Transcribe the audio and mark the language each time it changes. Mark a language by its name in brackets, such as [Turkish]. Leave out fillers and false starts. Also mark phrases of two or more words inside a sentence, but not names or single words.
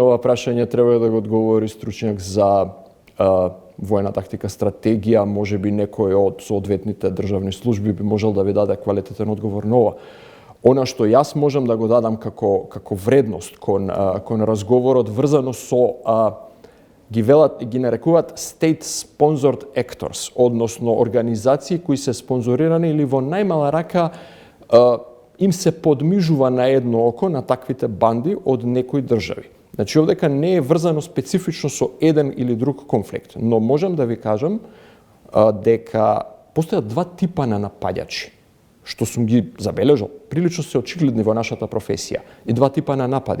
[Macedonian] Ова прашање треба да го одговори стручњак за војна тактика, стратегија, можеби некој од соодветните државни служби би можел да ви даде квалитетен одговор на ова. Она што јас можам да го дадам како вредност кон разговорот врзано со ги нарекуваат [English] state sponsored actors, [Macedonian] односно организации кои се спонзорирани или во најмала рака им се подмижува на едно око на таквите банди од некои држави. Значи, овдека не е врзано специфично со еден или друг конфликт, но можам да ви кажам дека постојат два типа на нападачи, што сум ги забележал, прилично се очигледни во нашата професија, и два типа на напади.